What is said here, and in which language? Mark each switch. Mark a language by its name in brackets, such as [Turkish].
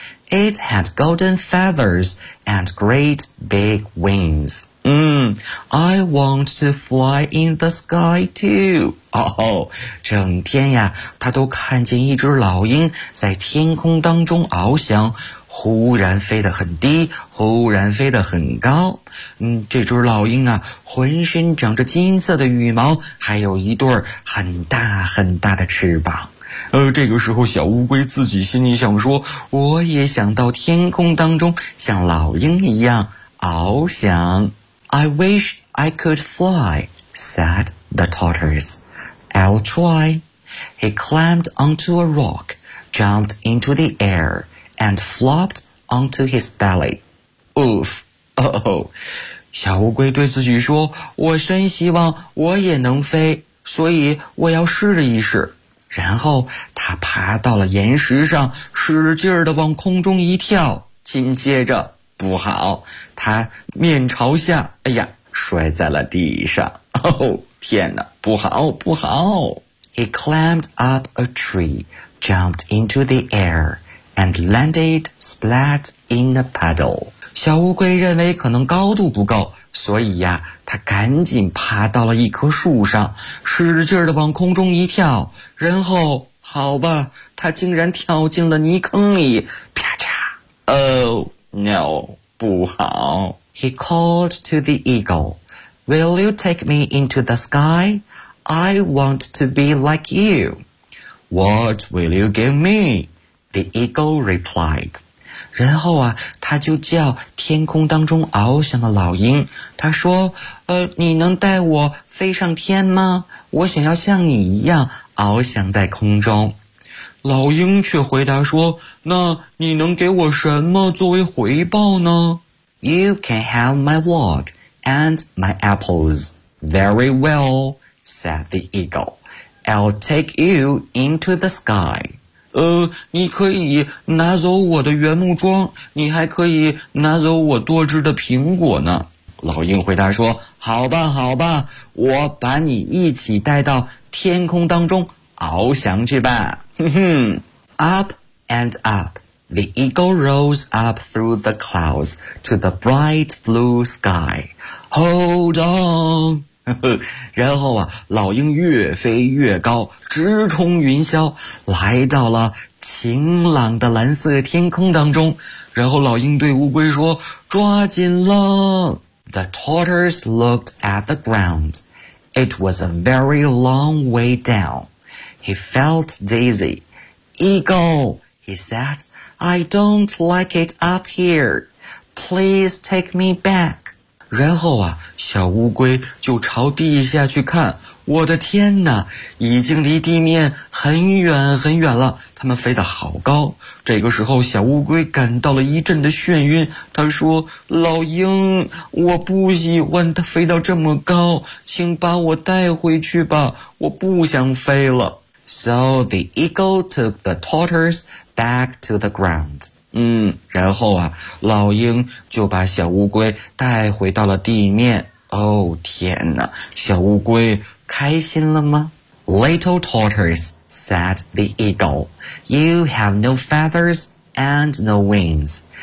[English] It had golden feathers and great big wings. I want to fly in the sky too. [Chinese] 整天呀，他都看见一只老鹰在天空当中翱翔，忽然飞得很低，忽然飞得很高。这只老鹰啊，浑身长着金色的羽毛，还有一对很大很大的翅膀。这个时候小乌龟自己心里想说，我也想到天空当中像老鹰一样翱翔。 [English] I wish I could fly, said the tortoise. I'll try. He climbed onto a rock, jumped into the air, and flopped onto his belly. [Chinese] Oof, oh, 小乌龟对自己说，我真希望我也能飞，所以我要试一试。然后他爬到了岩石上，使劲儿地往空中一跳，紧接着不好，他面朝下，哎呀，摔在了地上。哦，天哪，不好不好。 [English] He climbed up a tree, jumped into the air, and landed splat in a puddle. [Chinese] 小乌龟认为可能高度不够，所以呀，它赶紧爬到了一棵树上，使劲地往空中一跳，然后，好吧，它竟然跳进了泥坑里，啪嚓 ！ [English] Oh no， [Chinese] 不好 [English] ！He called to the eagle, "Will you take me into the sky? I want to be like you." "What will you give me?" the eagle replied. [Chinese] 然后啊，他就叫天空当中翱翔的老鹰，他说你能带我飞上天吗？我想要像你一样翱翔在空中。老鹰却回答说，那你能给我什么作为回报呢？ [English] You can have my log and my apples. Very well, said the eagle. I'll take you into the sky. [Chinese] 你可以拿走我的原木桩，你还可以拿走我多汁的苹果呢。老鹰回答说，好吧好吧，我把你一起带到天空当中翱翔去吧。 [English] Up and up, the eagle rose up through the clouds to the bright blue sky. Hold on! [Chinese] 然后啊，老鹰越飞越高，直冲云霄，来到了晴朗的蓝色天空当中。然后老鹰对乌龟说，抓紧了。 [English] The tortoise looked at the ground. It was a very long way down. He felt dizzy. Eagle, he said, I don't like it up here. Please take me back. [Chinese] 然后啊，小乌龟就朝地下去看，我的天哪，已经离地面很远很远了，它们飞得好高。这个时候小乌龟感到了一阵的眩晕，它说，老鹰，我不喜欢它飞到这么高，请把我带回去吧，我不想飞了。 [English] So the eagle took the tortoise back to the ground. [Chinese] 然后啊，老鹰就把小乌龟带回到了地面。哦，天哪，小乌龟开心了吗？ [English] Little tortoise, said the eagle, you have no feathers and no wings.